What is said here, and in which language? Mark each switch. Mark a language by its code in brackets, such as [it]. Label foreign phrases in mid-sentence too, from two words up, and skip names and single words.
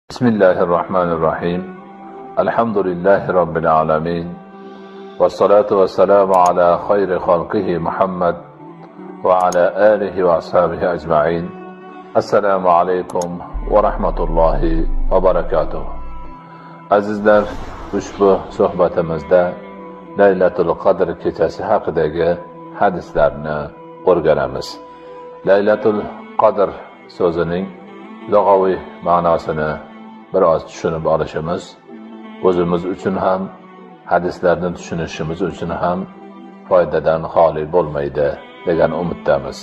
[ar] بسم الله الرحمن الرحيم. الحمد لله رب العالمين. والصلاة والسلام على خير خلقه محمد وعلى آله وأصحابه أجمعين. السلام عليكم ورحمة الله وبركاته. [uz] Azizler, ushbu suhbatimizda Laylatul Qadr kechasi haqidagi hadislarni o'rganamiz. Laylatul Qadr so'zining lug'aviy ma'nosini biroz tushunib olishimiz o'zimiz uchun ham, hadislarni tushunishimiz uchun ham foydadan xoli bo'lmaydi degan umiddamiz.